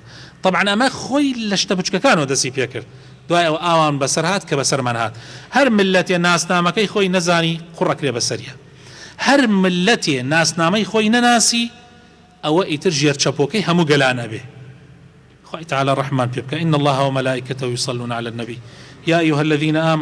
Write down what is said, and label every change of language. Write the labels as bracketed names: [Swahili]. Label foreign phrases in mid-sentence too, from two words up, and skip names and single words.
[Central Kurdish] طبعا ئەمە خۆی لە شتە بچکەکانەوە دەستی پێکرد، دوای ئەو ئاوان بەسەر هات کە بەسەرمان هات. هەر ملەتێ ناسنامەکەی خۆی نەزانی قوڕەکرێ بەسەریە، هەر ملەتێ ناسنامەی خۆی نەناسی ئەوە ئیتر ژێرچەپۆکەی هەموو گەلانە بێ. خوای تعالی ڕەحمان پێ بکە. [Arabic] إن الله وملائكته يصلون على النبي يا أيها الذين آمنوا